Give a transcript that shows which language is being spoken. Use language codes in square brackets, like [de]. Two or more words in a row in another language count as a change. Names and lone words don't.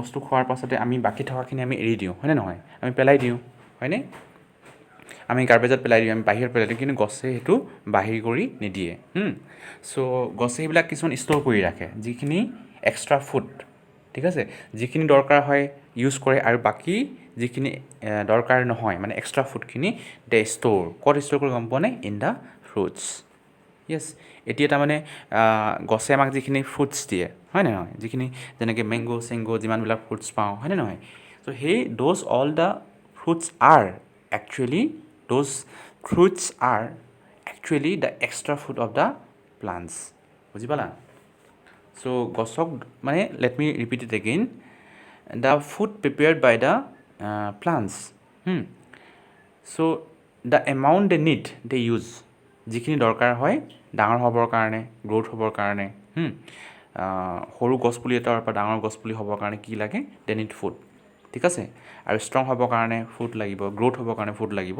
[as] বস্তু খোৱাৰ পাছতে আমি বাকি থকাখিনি আমি এৰি দিওঁ হয়নে নহয় আমি পেলাই দিওঁ হয়নে আমি গাৰ্বেজত পেলাই দিওঁ আমি বাহিৰত পেলাই দিওঁ কিন্তু গছে সেইটো বাহিৰ কৰি নিদিয়ে সো গছে সেইবিলাক কিছুমান ষ্ট'ৰ কৰি ৰাখে যিখিনি [en] extra food [as] ঠিক আছে যিখিনি দৰকাৰ হয় ইউজ কৰে আৰু বাকি যিখিনি দৰকাৰ নহয় মানে এক্সট্ৰা ফুডখিনি [en] they store [as] কৰি গম পোৱা নাই [en] in the fruits. [as] ইয়েছ এতিয়া তাৰমানে গছে আমাক যিখিনি ফ্ৰুটছ দিয়ে হয় নে নহয় যিখিনি যেনেকৈ মেংগ' যিমানবিলাক ফ্ৰুটছ পাওঁ হয়নে নহয় চ' সেই [en] all the fruits are actually those fruits are actually the extra food of the plants. [as] বুজি পালা so গছক মানে [en] let me repeat it again, the food prepared by the plants so the amount they need they use, [as] যিখিনি দৰকাৰ হয় ডাঙৰ হ'বৰ কাৰণে, গ্ৰ'থ হ'বৰ কাৰণে, সৰু গছপুলি এটাৰ পৰা ডাঙৰ গছপুলি হ'বৰ কাৰণে কি লাগে? [en] they need food, [as] ঠিক আছে। আৰু ষ্ট্ৰং হ'বৰ কাৰণে ফুড লাগিব, গ্ৰ'থ হ'বৰ কাৰণে ফুড লাগিব।